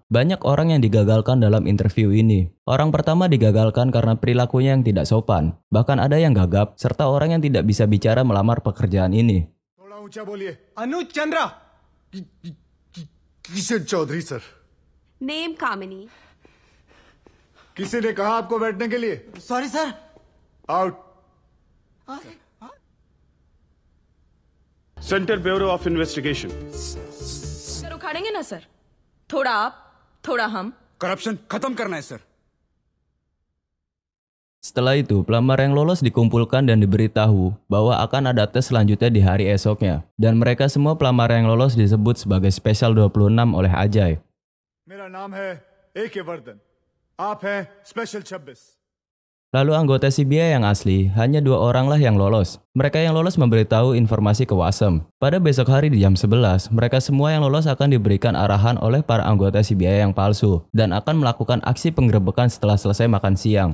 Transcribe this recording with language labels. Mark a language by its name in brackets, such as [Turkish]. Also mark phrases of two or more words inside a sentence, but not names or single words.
[Indonesian] Banyak orang yang digagalkan dalam interview ini. Orang pertama digagalkan karena perilakunya yang tidak sopan. Bahkan ada yang gagap, serta orang yang tidak bisa bicara melamar pekerjaan ini. [Hindi] थोड़ा ऊंचा बोलिए। अनुज चंद्रा। किशन चौधरी सर। नेम कामिनी। किसी ने कहा आपको बैठने के लिए? सॉरी सर। आउट। सेंट्रल ब्यूरो ऑफ इन्वेस्टिगेशन। सर उखाड़ेंगे ना सर? थोड़ा आप, थोड़ा हम। करप्शन खत्म करना है सर। [Indonesian] Setelah itu, pelamar yang lolos dikumpulkan dan diberitahu bahwa akan ada tes selanjutnya di hari esoknya. Dan mereka semua pelamar yang lolos disebut sebagai Special 26 oleh Ajay. [Hindi] मेरा नाम है A.K. वर्धन। आप हैं Special 26। [Indonesian] Lalu anggota CBI yang asli, hanya 2 orang lah yang lolos. Mereka yang lolos memberitahu informasi ke Wasem. Pada besok hari di jam 11, mereka semua yang lolos akan diberikan arahan oleh para anggota CBI yang palsu dan akan melakukan aksi penggerebekan setelah selesai makan siang.